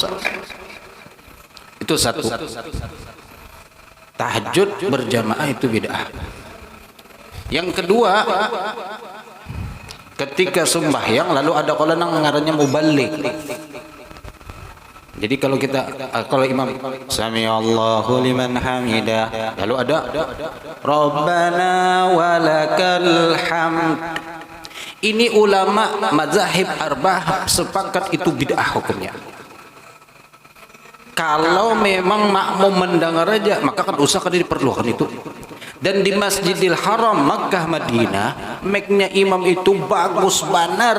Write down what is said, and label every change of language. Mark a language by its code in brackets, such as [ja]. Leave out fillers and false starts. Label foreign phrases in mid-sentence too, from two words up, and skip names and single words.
[bjn] Itu satu. Tahajud berjamaah itu bid'ah. Yang kedua, ketika sembahyang lalu ada kalau nang ngarannya mubalik. Jadi kalau imam [ar] sami Allahu liman hamidah, [bjn] lalu ada [ar] Rabbana walakal hamd. [bjn] Ini ulama [ar] mazahib arba'ah [bjn] sepakat itu bid'ah hukumnya. Kalau memang makmum mendengar aja, maka kan usah kada diperlukan itu. Dan di Masjidil Haram Makkah Madinah, mic-nya imam itu bagus benar.